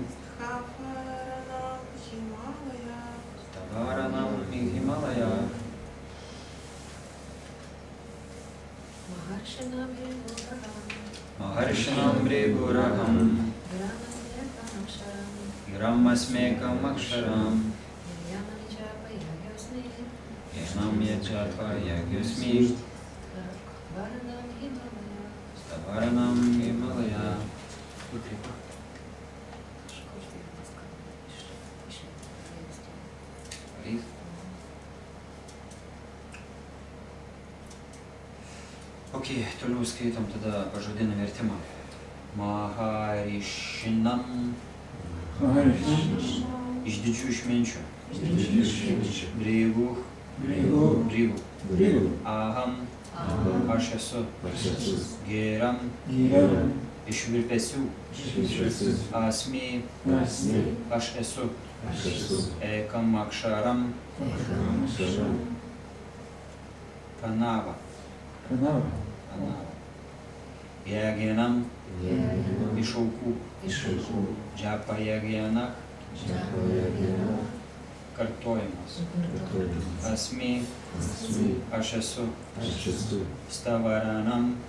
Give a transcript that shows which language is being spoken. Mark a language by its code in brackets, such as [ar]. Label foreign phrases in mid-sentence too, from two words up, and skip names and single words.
[sa] Tavaranam Himalaya Maharshinam Briguraham Giram Asmekam Aksharam Yajnam Japa Yagyosmi Tavaranam Himalaya. [lt] Ok, toliau skaitom tada pažodinį vertimą. Maharishinam iš didžių išminčių. Brigų. Aham. Aš esu. Geram. Iš virpesių. Asmi. Aš esu. [sa] Ekam aksharam. Pranava. Jagyanam. [lt] Iš aukų. [sa] Japa Jagyana. [lt] Kartojimas. Asmi. Aš esu. Stavaranam.